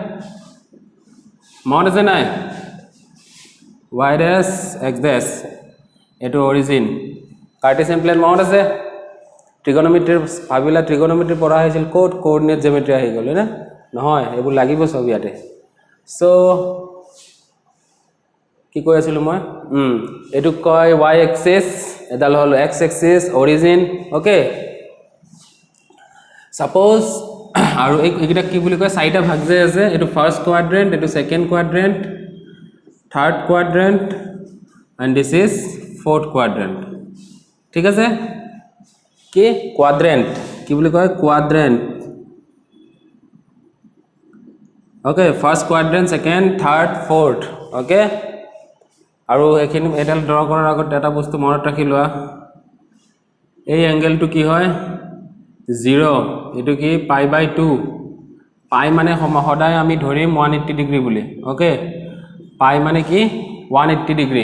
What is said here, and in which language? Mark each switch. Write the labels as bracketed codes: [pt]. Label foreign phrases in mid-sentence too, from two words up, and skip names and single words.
[as] মনত আছে নাই [en] y dash x dash [as] এটো [en] origin cartesian plane [as] মনত আছে ট্ৰিগোনোমেট্ৰি ভাবিলা ট্ৰিগোনোমেট্ৰি পঢ়া হৈছিল [en] code coordinate geometry [as] আহি গ'ল না নহয় এইবোৰ লাগিব সব ইয়াতে সো কি কৈ আছিল মই এটো কয় [en] y axis [as] এডাল হল [en] x axis origin okay [as] সাপোজ আৰু এইটা কি বুলি কয় চাৰিটা ভাগ যে আছে এটো [en] first quadrant [as] এটো [en] second quadrant third quadrant and this is fourth quadrant [as] ঠিক আছে কি কোৱাড্ৰেন্ট কি বুলি কয় কোৱাড্ৰেন্ট [en] okay first quadrant second third fourth okay [as] আৰু এখিনি এডাল ড্ৰ কৰাৰ আগত এটা বস্তু মনত ৰাখি লোৱা এই এংগেলটো কি হয় 0 এটো কি π/2 পাই মানে সদায় আমি ধৰিম 180 ডিগ্ৰী বুলি ওকে পাই মানে কি 180 ডিগ্ৰী